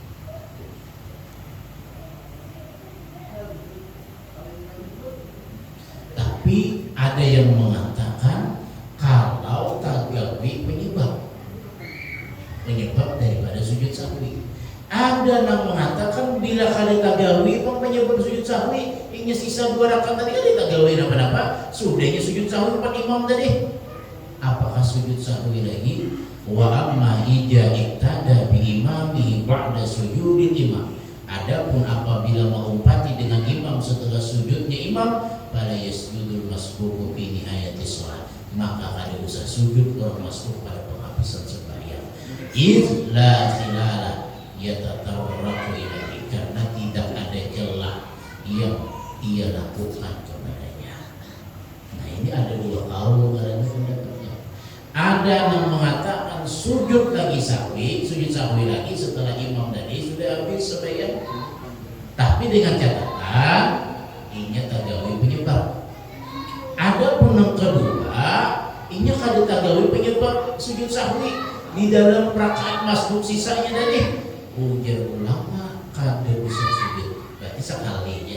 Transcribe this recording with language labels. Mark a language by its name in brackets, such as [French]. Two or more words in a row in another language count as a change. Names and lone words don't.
[Banjar] Tapi ada yang mengatakan kalau tagawi penyebab daripada sujud sahwi. Ada yang mengatakan bila kali tagawi penyebab sujud sahwi, ini sisa 2 rakaat tadi kan tagawi apa? [Indonesian] Sudahnya sujud sahwi 4 imam tadi. Apakah sujud sahwi lagi? [Arabic] Wa amma ija iktada bi imami ba'da sujudil imam. [Banjar] Adapun apabila mengumpati dengan imam setelah sujudnya imam, pada [Arabic] yasjudul masbuku fi nihayati sholat, [Banjar] maka kada usah sujud orang masbuk pada penghabisan sembahyang. [Arabic] Idz la khilala yatatarraqu ilaihi, [Indonesian] karena tidak ada celah yang ia lakukan kepadanya. Nah ini ada dua kaul karena pendapatnya. [Banjar] Ada yang mengatakan sujud lagi sahwi, sujud sahwi lagi setelah imam tadi sudah habis sembahyang, tapi dengan catatan inya tagawi penyebab. Ada pun yang kedua, inya kada tagawi penyebab sujud sahwi di dalam rakaat masbuk sisanya tadi. Ujar ulama kada bisa sujud, berarti sekali aja.